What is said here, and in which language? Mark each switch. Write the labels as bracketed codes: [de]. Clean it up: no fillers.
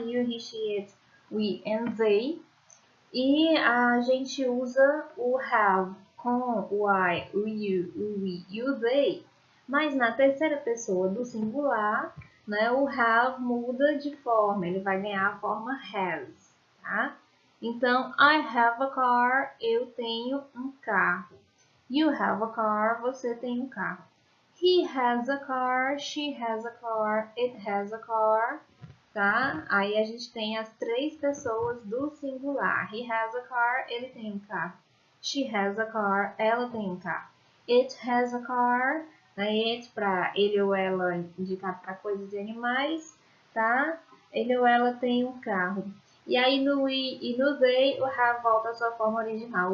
[en] You, he, she, it, we and they. [pt] E a gente usa o have com o I, o you, o we e o they. Mas na terceira pessoa do singular, né, o have muda de forma, ele vai ganhar a forma has, tá? Então, [en] I have a car, [pt] eu tenho um carro. [en] You have a car, [pt] você tem um carro. [en] He has a car, she has a car, it has a car, tá? [pt] Aí a gente tem as três pessoas do singular. [en] He has a car, [pt] ele tem um carro. [en] She has a car, [pt] ela tem um carro. [en] It has a car, [pt] né? It para ele ou ela indicado para coisas e animais, tá? Ele ou ela tem um carro. E aí no we e no they, o have volta à sua forma original.